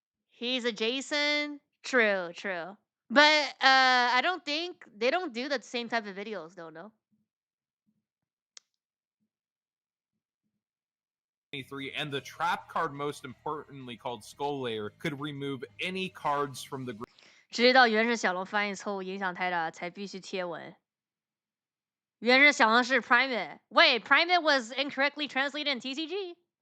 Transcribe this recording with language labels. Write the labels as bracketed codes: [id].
[en] He's a Jason. True. But I don't think they don't do the same type of videos though, no? 23, and the trap card, most importantly called Skull Layer, could remove any cards from the [zh] 知道原始小龙翻译错误影响太大，才必须贴文。原始小龙是 Primate. [en] Wait, Primate was incorrectly translated in TCG?